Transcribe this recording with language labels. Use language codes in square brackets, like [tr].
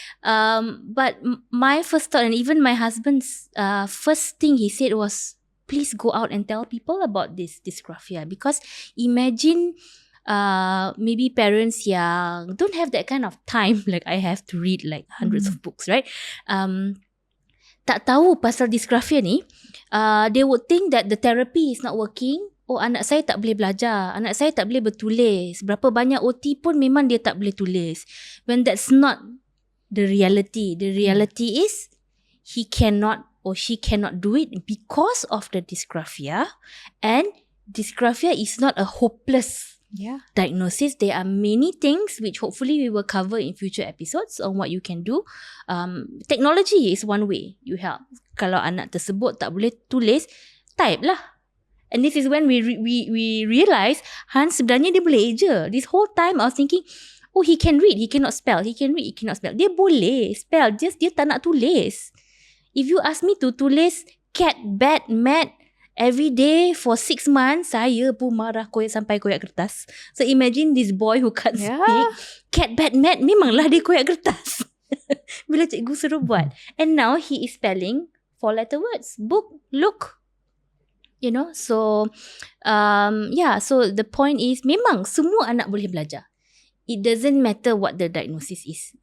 [en] But my first thought, and even my husband's first thing he said was, please go out and tell people about this dysgraphia. Because imagine maybe parents yang don't have that kind of time like I have to read like hundreds of books, right? [ms] Tak tahu pasal dysgraphia ni, [en] they would think that the therapy is not working. [ms] Oh, anak saya tak boleh belajar, anak saya tak boleh bertulis, berapa banyak OT pun memang dia tak boleh tulis. [en] When that's not the reality. The reality is he cannot or she cannot do it because of the dysgraphia, and dysgraphia is not a hopeless diagnosis. There are many things which hopefully we will cover in future episodes on what you can do. Technology is one way you help. [ms] Kalau anak tersebut tak boleh tulis, type lah. [en] And this is when we realize Hans [ms] sebenarnya dia boleh eja. [en] This whole time I was thinking, oh, he can read, he cannot spell. He can read, he cannot spell. [ms] Dia boleh spell, just dia tak nak tulis. [en] If you ask me to tulis cat, bat, mat every day for 6 months, [ms] saya pun marah sampai koyak kertas. [en] So imagine this boy who can't speak. Cat, bat, mat, [ms] memanglah dia koyak kertas. Bila cikgu suruh buat. [en] And now he is spelling 4-letter words. Book, look. You know, so so the point is [ms] memang semua anak boleh belajar. [en] It doesn't matter what the diagnosis is.